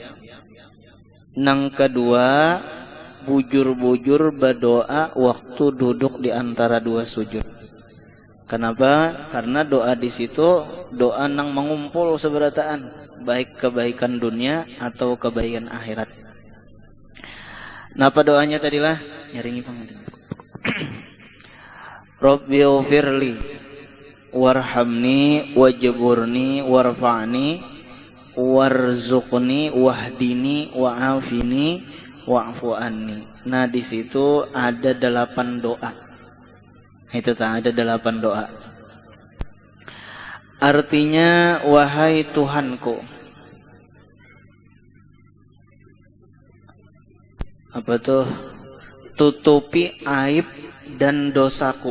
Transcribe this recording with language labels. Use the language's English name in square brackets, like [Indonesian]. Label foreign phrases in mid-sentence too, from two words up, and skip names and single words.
[Banjar] Nang kedua bujur-bujur berdoa waktu duduk di antara dua sujud. Kenapa? Karena doa di situ doa nang mengumpul seberataan, baik kebaikan dunia atau kebaikan akhirat. Napa doanya tadilah? Nyaringi pangaran. [Arabic] رب اغفر لي وارحمني واجبرني وارفعني وارزقني واهدني وعافني واعف عني. [Banjar] Nah di situ ada 8 doa. Itu tak ada 8 doa. Artinya wahai Tuhanku. Apa tuh? Tutupi aib dan dosaku.